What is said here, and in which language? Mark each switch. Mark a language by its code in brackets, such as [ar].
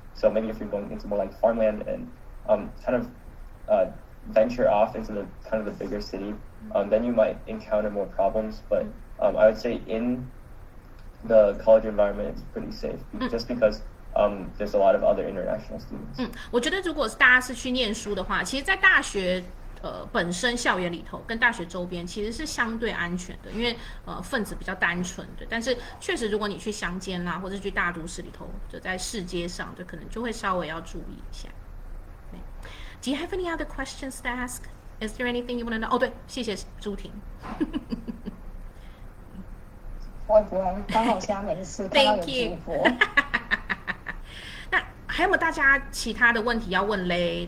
[en] So maybe if you're going into more like farmland and kind of venture off into the kind of the bigger city, then you might encounter more problems. But I would say in the college environment, it's pretty safe just because there's a lot of other international students. [zh] 我觉得如果大家是去念书的话，其实，在大学本身校园里头跟大学周边其实是相对安全的，因为分子比较单纯的。但是确实，如果你去乡间啦，或者去大都市里头，就在市街上，就可能就会稍微要注意一下。 [en] Do you have any other questions to ask? Is there anything you want to know? 哦，对，谢谢朱婷。 [zh] 不会，刚好现在没事，看到有直播。那还有没有大家其他的问题要问嘞？